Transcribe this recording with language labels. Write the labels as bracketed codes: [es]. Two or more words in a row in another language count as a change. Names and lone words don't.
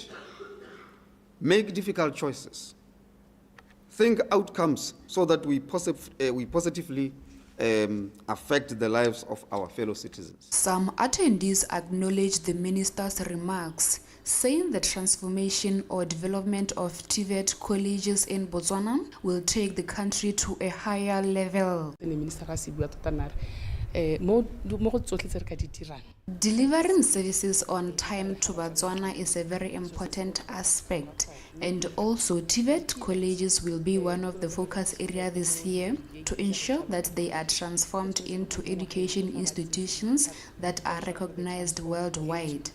[en] Make difficult choices. Think outcomes so that we positively affect the lives of our fellow citizens. Some attendees acknowledged the minister's remarks, saying the transformation or development of TVET colleges in Botswana will take the country to a higher level. [tn] mo go tsotlhe tse re ka di dirang. [en] Delivering services on time to Botswana is a very important aspect, and also TVET colleges will be one of the focus area this year to ensure that they are transformed into education institutions that are recognized worldwide.